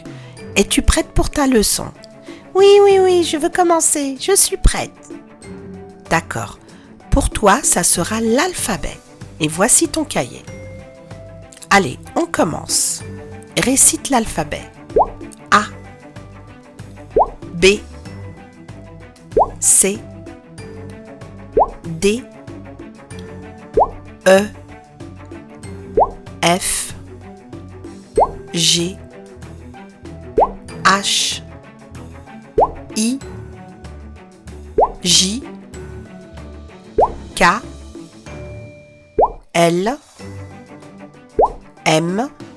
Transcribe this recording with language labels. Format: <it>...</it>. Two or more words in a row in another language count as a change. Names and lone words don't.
<fr>Es-tu prête pour ta leçon? Oui, je veux commencer. Je suis prête. D'accord. Pour toi, ça sera l'alphabet. Et voici ton cahier. Allez, on commence. Récite l'alphabet. A, B, C, D, E, F, G, H, I, J, K, L, M,</fr>